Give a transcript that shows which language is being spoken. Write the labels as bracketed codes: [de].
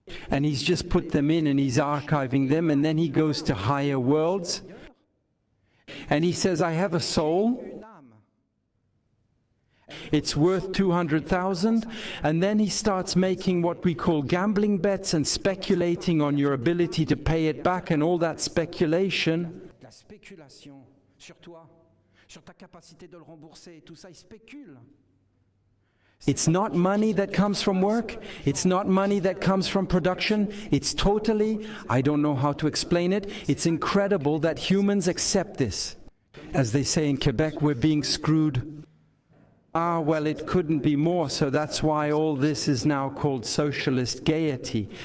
[en] And he's just put them in and he's archiving them, and then he goes to higher worlds and he says, I have a soul. It's worth 200,000, and then he starts making what we call gambling bets and speculating on your ability to pay it back, and all that speculation. [fr] La spéculation sur toi, sur ta capacité de le rembourser, tout ça, il spécule. [en] It's not money that comes from work. It's not money that comes from production. It's totally, I don't know how to explain it. It's incredible that humans accept this. As they say in Quebec, we're being screwed. Ah, well, it couldn't be more, so that's why all this is now called socialist gaiety.